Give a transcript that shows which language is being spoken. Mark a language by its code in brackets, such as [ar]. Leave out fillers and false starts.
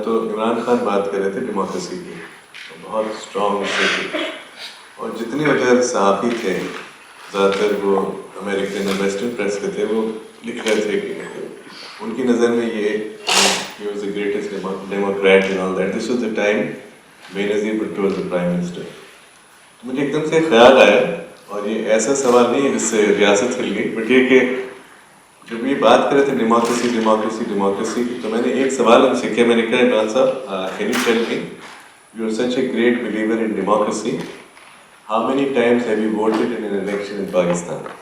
[ur] تو عمران خان بات کر رہے تھے ڈیموکریسی کی، بہت اسٹرانگ سے، اور جتنے ادھر صحافی تھے زیادہ تر وہ امریکن اور ویسٹرن پریس کے تھے، وہ لکھ رہے تھے کہ ان کی نظر میں یہ [en] he was the greatest democrat and all that. This was the time Benazir Bhutto was the prime minister. [ur] تو مجھے ایک دم سے خیال آیا، اور یہ ایسا سوال نہیں ہے جس سے ریاست ہل گئی، بٹ یہ کہ جب یہ بات کر رہے تھے ڈیموکریسی ڈیموکریسی ڈیموکریسی، تو میں نے ایک سوال ان سے کیا. میں نے کہا [en] عمران صاحب can you tell me you are such a great believer in democracy, how many times have you voted in an election in Pakistan?